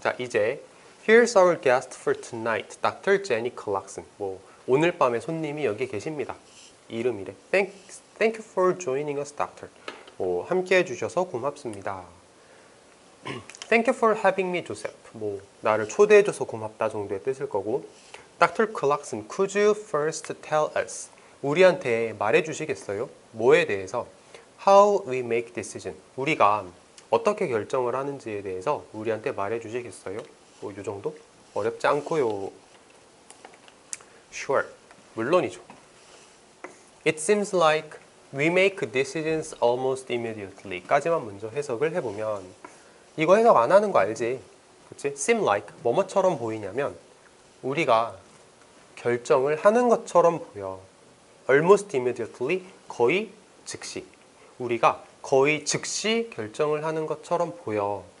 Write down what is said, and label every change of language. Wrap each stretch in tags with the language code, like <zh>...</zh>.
<ko>자, 이제</ko> <en>Here's our guest for tonight, Dr. Jenny Clarkson.</en> <ko>뭐 오늘 밤에 손님이 여기 계십니다. 이름이래.</ko> <en>Thank you for joining us, Doctor.</en> <ko>뭐 함께 해주셔서 고맙습니다.</ko> <en>Thank you for having me, Joseph.</en> <ko>뭐 나를 초대해줘서 고맙다 정도의 뜻일 거고.</ko> <en>Dr. Clarkson, could you first tell us?</en> <ko>우리한테 말해주시겠어요? 뭐에 대해서?</ko> <en>How we make decision.</en> <ko>우리가 어떻게 결정을 하는지에 대해서 우리한테 말해주시겠어요? 뭐 이 정도? 어렵지 않고요.</ko> <en>Sure.</en> <ko>물론이죠.</ko> <en>It seems like we make decisions almost immediately.</en> <ko>까지만 먼저 해석을 해보면 이거 해석 안 하는 거 알지? 그치?</ko> <en>Seem like</en> <ko>뭐뭐처럼 보이냐면 우리가 결정을 하는 것처럼 보여.</ko> <en>Almost immediately</en> <ko>거의 즉시. 우리가 거의 즉시 결정을 하는 것처럼 보여.</ko>